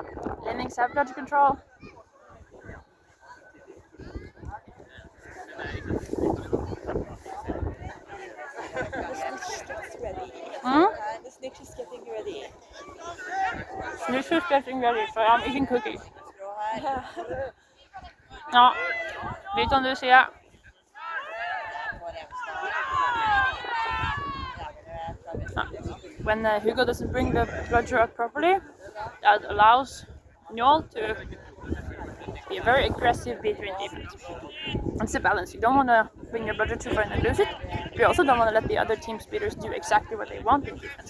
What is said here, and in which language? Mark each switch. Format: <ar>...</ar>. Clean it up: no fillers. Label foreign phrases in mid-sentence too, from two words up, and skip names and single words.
<en>Lemmings have bludger control. The snitch is getting ready. Snitch is getting ready, so I'm eating cookies.</en> <no>Ja, litt som du sier.</no> <en>When Hugo doesn't bring the bludger up properly, that allows Njol to be very aggressive beater in defense. It's a balance. You don't want to bring your bludger too far and lose it. But you also don't want to let the other team's speeders do exactly what they want in defense.</en>